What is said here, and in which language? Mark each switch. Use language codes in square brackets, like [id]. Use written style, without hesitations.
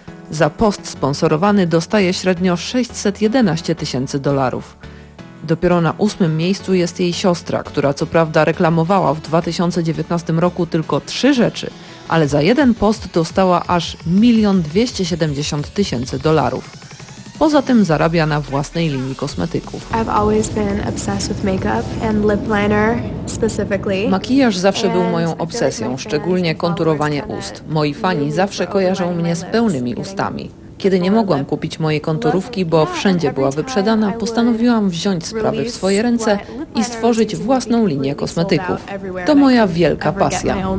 [pl] Za post sponsorowany dostaje średnio 611 tysięcy dolarów. Dopiero na 8 miejscu jest jej siostra, która co prawda reklamowała w 2019 roku tylko 3 rzeczy, ale za jeden post dostała aż 1 270 000 dolarów. Poza tym zarabia na własnej linii kosmetyków. [en] I've always been obsessed with makeup and lip liner specifically. [pl] Makijaż zawsze był moją obsesją, szczególnie konturowanie ust. Moi fani zawsze kojarzą mnie z pełnymi ustami. Kiedy nie mogłam kupić mojej konturówki, bo wszędzie była wyprzedana, postanowiłam wziąć sprawy w swoje ręce i stworzyć własną linię kosmetyków. To moja wielka pasja.